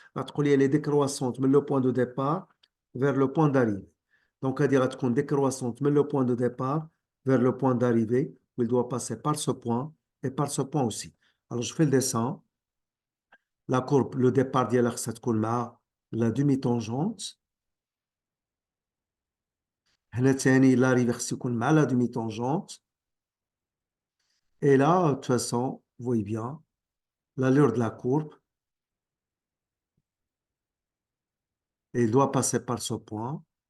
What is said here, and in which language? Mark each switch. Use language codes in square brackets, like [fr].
[ar] غتقول لي [fr] elle est décroissante [ar] من [fr] le point de départ vers le point d'arrivée. Donc, [ar] هذه غتكون [fr] décroissante [ar] من [fr] le point de départ vers le point d'arrivée. Il doit passer par ce point et par ce point aussi. Alors, je fais le dessin. La courbe, le départ [ar] ديالها خصها تكون مع [fr] la demi-tangente. [ar] هنا ثاني [fr] l'arrivée [ar] خصو يكون مع [fr] la demi-tangente. Et là, de toute façon, vous voyez bien, l'allure de la courbe, et il doit passer par ce point.